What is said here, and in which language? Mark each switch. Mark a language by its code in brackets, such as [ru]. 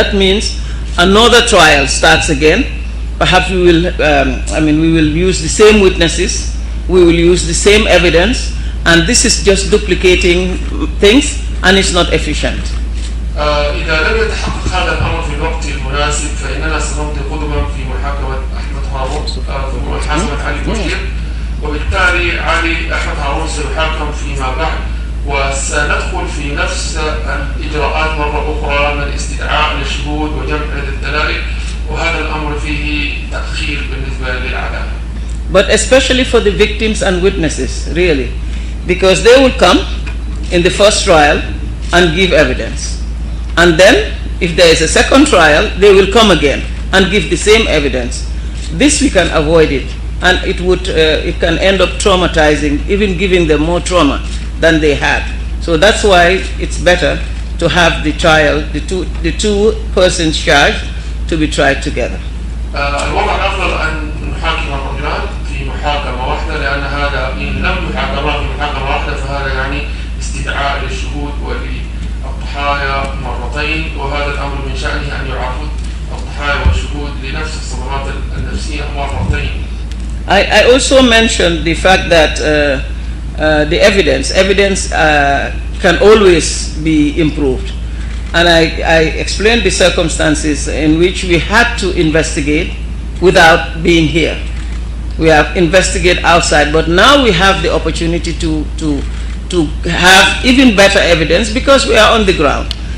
[en] That means another trial starts again. Perhaps we will, we will use the same witnesses, we will use the same evidence, and this is just duplicating things and it's not efficient. [ar] إذا لم يتحقق هذا الأمر في الوقت المناسب فإننا سنمضي قدما في محاكمة أحمد هارون ثم محاكمة علي كوشيك، وبالتالي أحمد هارون سيحاكم فيما بعد، وسندخل في نفس الإجراءات مرة أخرى من الاستدعاء للشهود وجمع الدلائل، وهذا الأمر فيه تأخير بالنسبة للعدالة. [en] But especially for the victims and witnesses, really, because they will come in the first trial and give evidence. And then, if there is a second trial, they will come again and give the same evidence. This we can avoid it, and it can end up traumatizing, even giving them more trauma than they had. So that's why it's better to have the trial, the two persons charged, to be tried together. [ar] الوضع الأفضل أن نحاكم الرجلان في محاكمة واحدة، لأن هذا إن لم يحاكما في محاكمة واحدة فهذا يعني استدعاء للشهود وللضحايا مرتين، وهذا الأمر من شأنه أن يعرض الضحايا والشهود لنفس الصدمات النفسية مرتين. [en] I also mentioned the fact that the evidence can always be improved, and I explained the circumstances in which we had to investigate without being here. We have investigated outside, but now we have the opportunity to have even better evidence because we are on the ground.